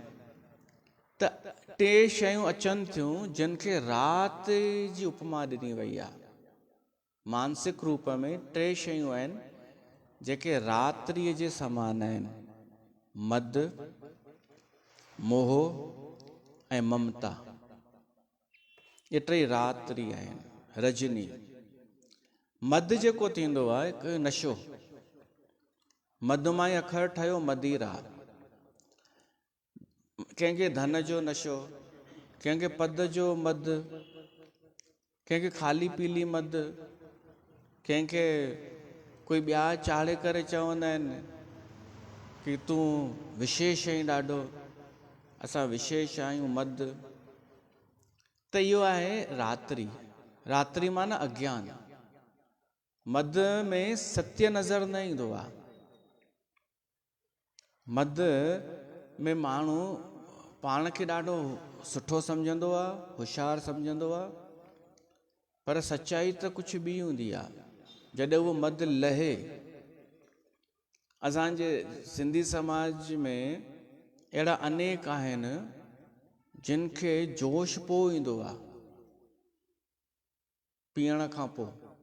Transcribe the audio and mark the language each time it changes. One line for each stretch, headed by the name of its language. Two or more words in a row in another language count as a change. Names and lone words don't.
Sindhi: त 3 शयूं अचनि थियूं जिन खे राति जी उपमा ॾिनी वई आहे। मानसिक रूप में 3 शयूं आहिनि जेके रात्रिअ जे समान आहिनि: मद, मोह ऐं ममता। ये 3 रात्रि आहिनि, रजनी। मद जेको थींदो आहे हिकु नशो, मद मां ई अखर ठहियो मदिरा। कंहिंखे धन जो नशो, कंहिंखे पद जो मद, कंहिंखे खाली पीली मद, कंहिंखे कोई ॿिया चाढ़े करे चवंदा आहिनि कि तूं विशेष आहीं ॾाढो, असां विशेष आहियूं, मद। त इहो आहे रात्रि। रात्रि माना अज्ञान। मद में सत्य नज़र न ईंदो आहे। मद में माण्हू पाण खे ॾाढो सुठो सम्झंदो आहे, होशियारु सम्झंदो आहे, पर सच्चाई त कुझु ॿी हूंदी आहे। जॾहिं उहो मद लहे, असांजे सिंधी समाज में अहिड़ा अनेक आहिनि जिन खे जोश पोइ ईंदो आहे पीअण खां पोइ।